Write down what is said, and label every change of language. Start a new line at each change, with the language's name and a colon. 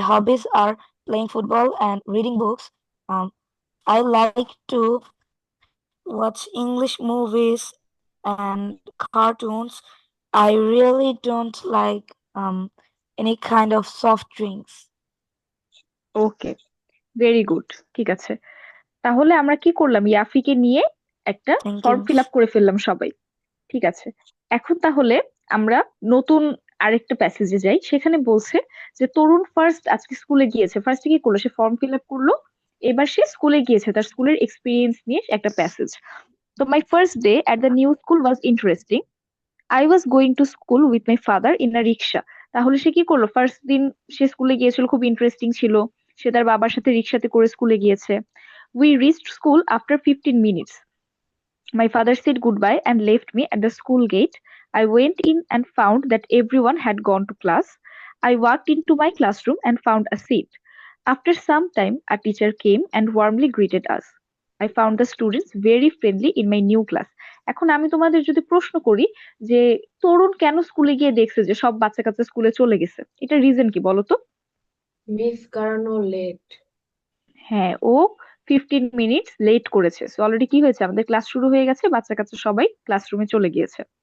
English: My hobbies are playing football and reading books. Um, I like to watch English movies and cartoons. I really don't like any kind of soft drinks.
Bangla: Okay,
English: very good,
Bangla: ঠিক আছে। তাহলে আমরা কি করলাম, ইয়াফিকে নিয়ে একটা
English: Thank you,
Bangla: form fill
English: miss.
Bangla: Up করে ফেললাম সবাই। ঠিক আছে, এখন তাহলে আমরা নতুন আরেকটা প্যাসেজে যাই। সেখানে বলছে যে তরুণ ফার্স্ট আজকে স্কুলে গিয়েছে, ফার্স্টে কি করলো, সে ফর্ম ফিল আপ করলো, এবার সে স্কুলে গিয়েছে, তার স্কুলের এক্সপিরিয়েন্স নিয়ে একটা প্যাসেজ।
English: তো my first day at the new school was interesting, I was going to school with my father in a rickshaw.
Bangla: তাহলে সে কি করলো, ফার্স্ট দিন সে স্কুলে গিয়েছিল, খুব ইন্টারেস্টিং ছিল, সে তার বাবার সাথে রিক্সাতে করে স্কুলে গিয়েছে।
English: We reached school after 15 minutes. My father said goodbye and left me at the school gate. I went in and found that everyone had gone to class. I walked into my classroom and found a seat. After some time, a teacher came and warmly greeted us. I found the students very friendly in my new class.
Bangla: এখন আমি তোমাদের যদি প্রশ্ন করি যে তরুণ কেন স্কুলে গিয়ে দেখছে যে সব বাচ্চা কাচ্চা স্কুলে চলে গেছে, এটা রিজন কি বলো তো? মিস কারণও লেট। হ্যাঁ, ও 15 মিনিটস লেট করেছে। অলরেডি কি হয়েছে, আমাদের ক্লাস শুরু হয়ে গেছে, বাচ্চা কাচ্চা সবাই ক্লাসরুমে চলে গিয়েছে।